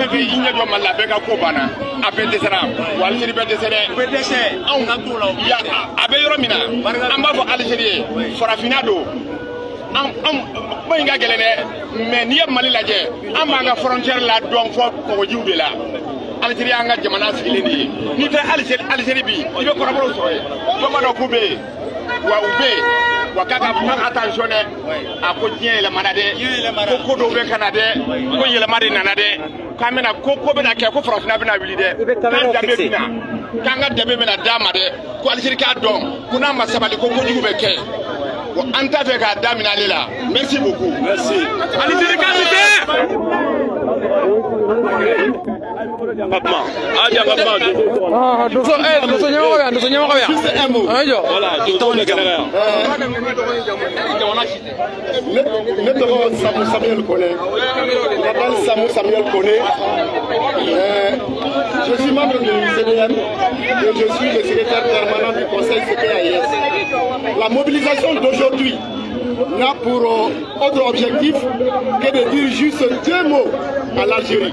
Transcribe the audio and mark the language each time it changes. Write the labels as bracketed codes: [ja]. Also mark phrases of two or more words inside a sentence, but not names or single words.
[bm] fɛn fɛn i ɲɛ jɔ Mali la bɛɛ ka ko banna a bɛɛ dɛsɛra wa Alizeri bɛɛ dɛsɛ dɛ bɛɛ dɛsɛ anw ka t'o la a bɛ yɔrɔ min na an b'a fɔ Alizeri ye farafinna don ko in ka gɛlɛn dɛ mais n'i ye Mali lajɛ an b'an ka frontière la dɔn fɔ kɔgɔjiw de la Alizeri y'an ka jamana sigilen de ye n'i tɛ Alizeri bi i bɛ kɔrɔbɔrɔw sɔrɔ yen dɔw b'a dɔn k'u bɛ yen wa u bɛ yen wa k'a ka [fr] prendre attention [bm] dɛ a ko diɲɛ yɛlɛmana dɛ ko dɔw bɛ ka na dɛ ko yɛlɛma de nana dɛ k'an bɛna ko bɛna kɛ ko farafinna bɛna wuli dɛ k'an danbe bɛna k'an ka danbe bɛna d'a ma dɛ ko Alizeri k'a dɔn ko n'a ma sabali ko kojugu bɛ kɛ an t'a fɛ k'a daminɛ ale la [fr] merci beaucoup merci [bm] Alizeri k'a Papa, aja papa. Ah, doso ɲɛmɔgɔ bɛ yan. Ayiwa. Voilà, doso de kɛnɛ. Ne tɔgɔ Samuel Koné. [fr] Je m'appelle Samuel Koné. Je suis membre du CDM et je suis le secrétaire permanent du Conseil CPAIS. La mobilisation d'aujourd'hui n'a pour autre objectif que de dire juste deux mots à l'Algérie.